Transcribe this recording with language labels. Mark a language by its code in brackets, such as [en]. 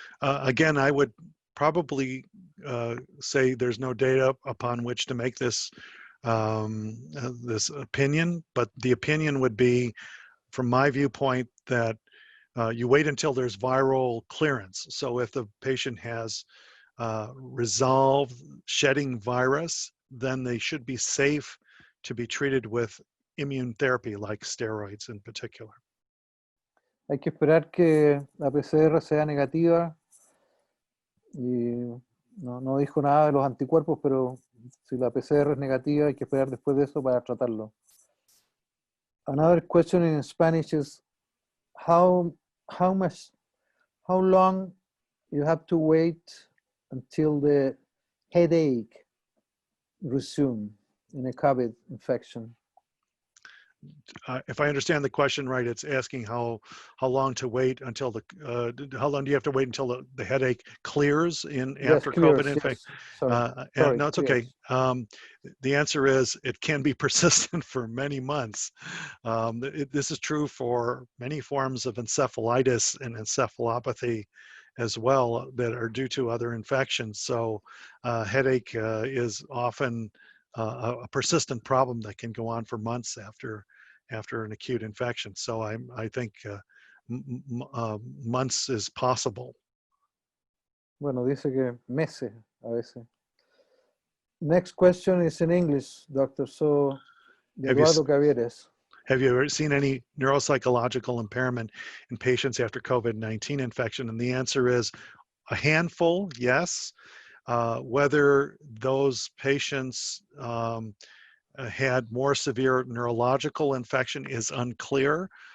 [en] Again, I would probably say there's no data upon which to make this this opinion, but the opinion would be, from my viewpoint, that you wait until there's viral clearance. So if the patient has resolved shedding virus, then they should be safe to be treated with immune therapy, like steroids in particular. [es] Hay que esperar que la PCR sea negativa. Y no dijo nada de los anticuerpos, pero si la PCR es negativa, hay que esperar después de eso para tratarlo. [en] Another question in Spanish is how long you have to wait until the headache resume in a COVID infection? If I understand the question right, it's asking how long to wait until how long do you have to wait until the headache clears after COVID infection? Sorry, no, it's okay. The answer is it can be persistent for many months. This is true for many forms of encephalitis and encephalopathy as well that are due to other infections. So headache is often a persistent problem that can go on for months after an acute infection. So I think months is possible. [es] Bueno, dice que meses a veces. [en] Next question is in English, doctor. So, Eduardo Cavieres. Have you ever seen any neuropsychological impairment in patients after COVID-19 infection? And the answer is a handful, yes. Whether those patients had more severe neurological infection is unclear.